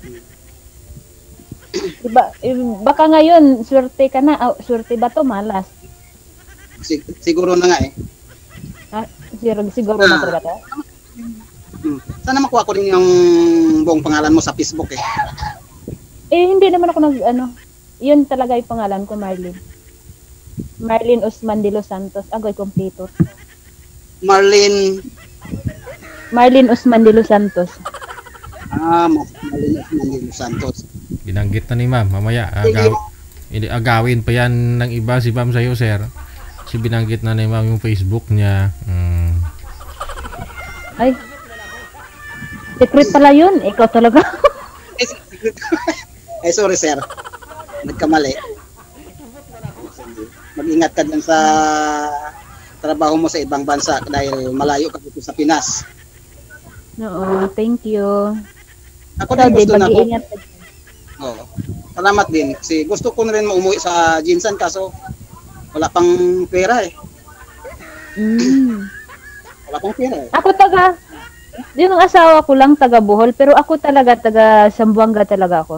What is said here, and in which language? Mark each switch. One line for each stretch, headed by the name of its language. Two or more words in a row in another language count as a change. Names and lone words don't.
Filipino: Diba, baka ngayon, swerte ka na. Oh, swerte ba to? Malas. Siguro na nga eh. Siguro na talaga to? Sana makuha ko rin yung buong pangalan mo sa Facebook eh. Hindi naman ako yun talaga yung pangalan ko, Marlene. Marlene Usman de los Santos. Agoy, kompleto. Marlene Usman de los Santos. Marlene Usman de los Santos. Binanggit na ni ma'am. Mamaya, agawin pa yan ng iba si ma'am sa'yo, sir. Kasi binanggit na ni ma'am yung Facebook niya. Ay, secret pala yun. Ikaw talaga.
English: Sorry sir.
Filipino: Nagkamali. Mag-ingat ka dyan sa trabaho mo sa ibang bansa dahil malayo ka dito sa Pinas. Oo,
English: thank you.
Filipino: Ako din gusto na ako. Mag-iingat ka. Oo. Salamat din. Kasi gusto ko na rin umuwi sa Jinsan kaso wala pang pera eh. Wala pang pera eh. Ako yung asawa ko lang taga Bohol, pero ako talaga taga Zamboanga talaga ako.